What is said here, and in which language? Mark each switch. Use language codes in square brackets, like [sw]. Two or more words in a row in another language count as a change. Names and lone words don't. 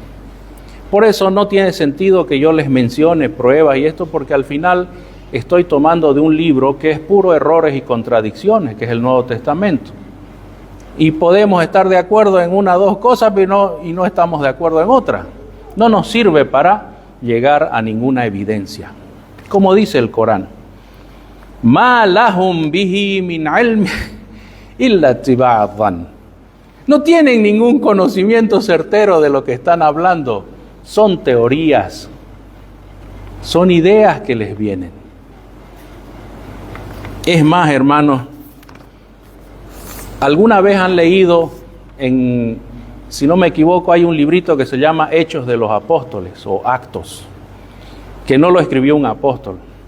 [es] Por eso no tiene sentido que yo les mencione pruebas y esto, porque al final estoy tomando de un libro que es puro errores y contradicciones, que es el Nuevo Testamento. Y podemos estar de acuerdo en una o dos cosas, pero no estamos de acuerdo en otra. No nos sirve para llegar a ninguna evidencia. Como dice el Corán, [ar] ما لهم به من علم إلا اتباع الظن. [es] No tienen ningún conocimiento certero de lo que están hablando. Son teorías, son ideas que les vienen. Es más, hermanos, ¿alguna vez han leído, si no me equivoco, hay un librito que se llama Hechos de los Apóstoles o Actos, que no lo escribió un apóstol?